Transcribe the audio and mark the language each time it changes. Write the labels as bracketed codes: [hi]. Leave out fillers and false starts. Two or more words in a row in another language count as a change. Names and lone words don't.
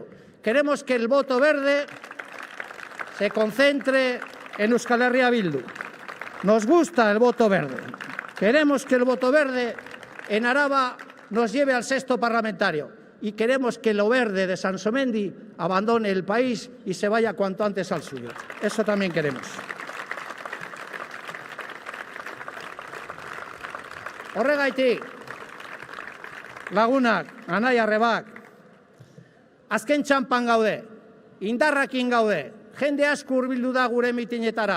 [es] Queremos que el voto verde se concentre en Euskal Herria Bildu. Nos gusta el voto verde. Queremos que el voto verde en Araba nos lleve al 6º parlamentario. Y queremos que lo verde de Sansomendi abandone el país y se vaya cuanto antes al suyo. Eso también queremos. [eu] Horregaitik, lagunak, anai arrebak, azken txanpan gaude, indarrakin gaude, jende asko hurbildu da gure mitinetara.